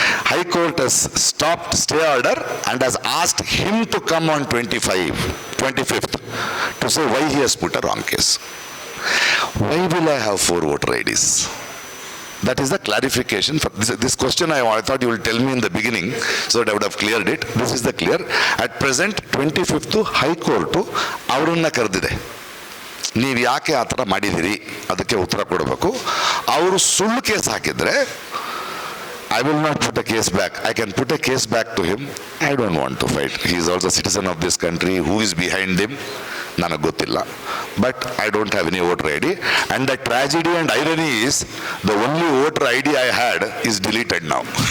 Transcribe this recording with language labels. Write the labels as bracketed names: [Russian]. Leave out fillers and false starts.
[English] High Court has stopped stay order and has asked him to come on 25th to say why he has put a wrong case. Why will I have 4 voter IDs? That is the clarification. For this question I thought you will tell me in the beginning, so that I would have cleared it. This is the clear. At present, 25th High Court [Kannada] ಅವರನ್ನ ಕರೆದಿದೆ. ನೀವು ಯಾಕೆ ಆ ಥರ ಮಾಡಿದಿರಿ ಅದಕ್ಕೆ ಉತ್ತರ ಕೊಡಬೇಕು. ಅವರು ಸುಳ್ಳು ಕೇಸ್ ಹಾಕಿದ್ರೆ [English] I will not put a case back. I can put a case back to him. I don't want to fight. He is also a citizen of this country. Who is behind him? [Kannada] ನನಗೆ ಗೊತ್ತಿಲ್ಲ. [English] But I don't have any voter ID. And the tragedy and irony is, the only voter ID I had is deleted now.